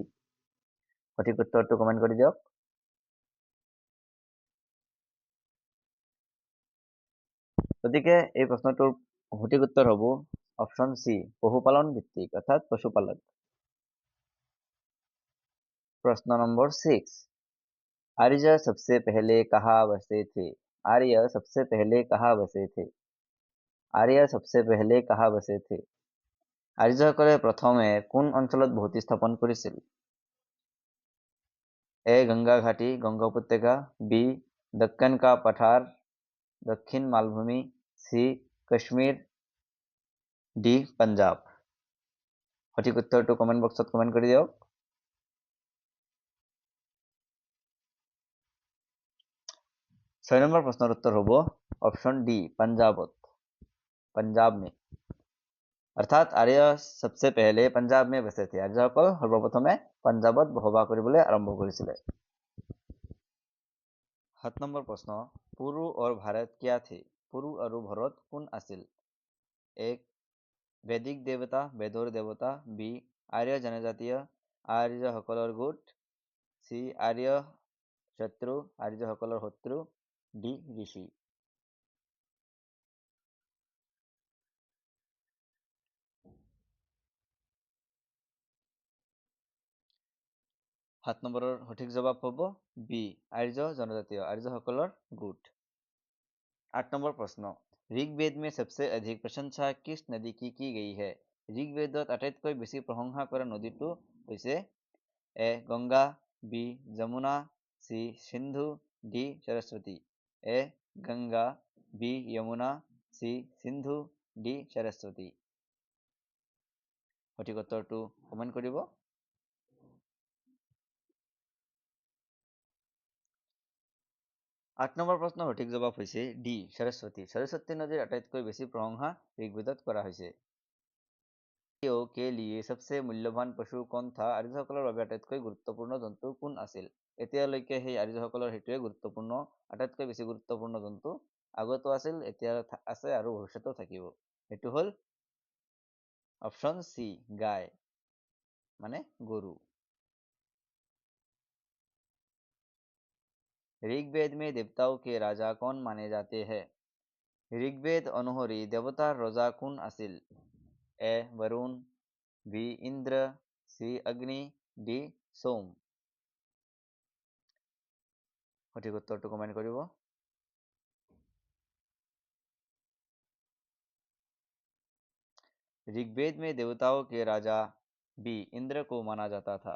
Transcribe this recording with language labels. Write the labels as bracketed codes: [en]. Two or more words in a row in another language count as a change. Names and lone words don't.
[as] সঠিক উত্তৰটো কমেণ্ট কৰি দিয়ক। গতিকে এই প্ৰশ্নটোৰ সঠিক উত্তৰ হ'ব অপশন সি পশুপালন ভিত্তিক অৰ্থাৎ পশুপালক। [hi] प्रश्न नंबर 6, आर्य सबसे पहले कहाँ बसे थे? आर्य सबसे पहले कहाँ बसे थे? आर्य सबसे पहले कहाँ बसे थे? [as] আৰ্যসকলে প্ৰথমে কোন অঞ্চলত বসতি স্থাপন কৰিছিল? এ গংগা ঘাটি, গংগা উপত্যকা, বি দক্ষিণ [hi] का पठार, [as] দক্ষিণ মালভূমি, সি কাশ্মীৰ, ডি পাঞ্জাব। সঠিক উত্তৰটো কমেণ্ট বক্সত কমেণ্ট কৰি দিয়ক। ছয় নম্বৰ প্ৰশ্নৰ উত্তৰ হ'ব অপশন ডি पंजाबত, [hi] पंजाब में। অৰ্থাৎ আৰ্য सबसे पहले पंजाब में बसे थे। [as] আৰ্যসকল সৰ্বপ্ৰথমে পাঞ্জাবত বসবাস কৰিবলৈ আৰম্ভ কৰিছিলে। [hi] 7 [as] নম্বৰ প্ৰশ্ন, [hi] পুৰু और भारत क्या थे? [as] পুৰু আৰু ভাৰত কোন আছিল? এক বৈদিক দেৱতা, বেদৰ দেৱতা, বি আৰ্য জনজাতীয় আৰ্যসকলৰ গোট, চি আৰ্য শত্ৰু, আৰ্যসকলৰ শত্ৰু, ডি ঋষি। 7 নম্বৰৰ সঠিক জবাব হ'ব বি [hi] आर्य जनजातीय [as] आर्यসকলৰ গোট। [hi] 8 [as] নম্বৰ প্ৰশ্ন [hi] ঋগ্বেদ में सबसे अधिक प्रशंसा किस नदी की गई है? [as] ঋগ্বেদত আটাইতকৈ বেছি প্ৰশংসা কৰা নদীটো হৈছে এ গংগা, বি যমুনা, সি সিন্ধু, ডি সৰস্বতী। এ গংগা, বি যমুনা, সি সিন্ধু, ডি সৰস্বতী। সঠিক উত্তৰটো কমেণ্ট কৰিব। 8 নম্বৰ প্ৰশ্নৰ সঠিক জবাব হৈছে ডি সৰস্বতী। সৰস্বতী নদীৰ আটাইতকৈ বেছি প্ৰশংসা ঋগ্বেদত কৰা হৈছে। [hi] के लिए सबसे मूल्यवान पशु कौन था? [as] আৰ্যসকলৰ বাবে আটাইতকৈ গুৰুত্বপূৰ্ণ জন্তু কোন আছিল? এতিয়ালৈকে সেই আৰ্যসকলৰ সেইটোৱে গুৰুত্বপূৰ্ণ, আটাইতকৈ বেছি গুৰুত্বপূৰ্ণ জন্তু আগতো আছিল, এতিয়া আছে আৰু ভৱিষ্যতেও থাকিব। সেইটো হ'ল অপশ্যন চি গাই মানে গৰু। [hi] ঋগ্বেদ में देवताओं के राजा कौन माने जाते हैं? [as] ঋগ্বেদ অনুসৰি দেৱতাৰ ৰজা কোন আছিল? এ বৰুণ, বি ইন্দ্ৰ, সি অগ্নি, ডি সোম। সঠিক উত্তৰটো কমেণ্ট কৰিব। [hi] ऋग्वेद में देवताओं के राजा बी इंद्र को माना जाता था।